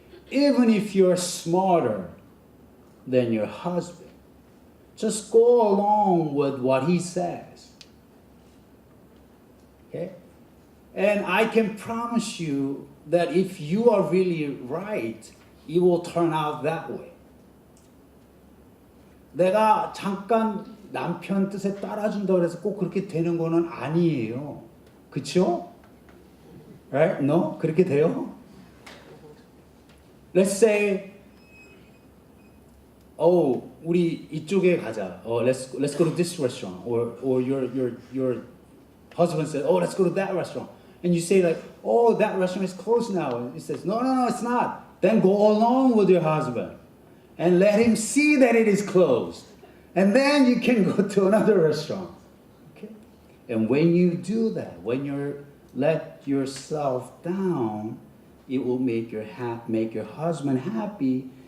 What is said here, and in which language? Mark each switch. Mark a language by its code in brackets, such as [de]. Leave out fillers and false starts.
[en] Even if you're smarter than your husband, just go along with what he says. Okay? And I can promise you that if you are really right, it will turn out that way. [ko] 내가 잠깐 남편 뜻에 따라준다고 해서 꼭 그렇게 되는 거는 아니에요. 그쵸? [en] Right? No? [ko] 그렇게 돼요? [en] Let's say, [ko] 우리 이쪽에 가자. [en] Let's go to this restaurant. Or your husband says, let's go to that restaurant. And you say like, that restaurant is closed now. And he says, no, it's not. Then go along with your husband and let him see that it is closed. And then you can go to another restaurant. Okay? And when you do that, when you let yourself down, it will make your husband happy.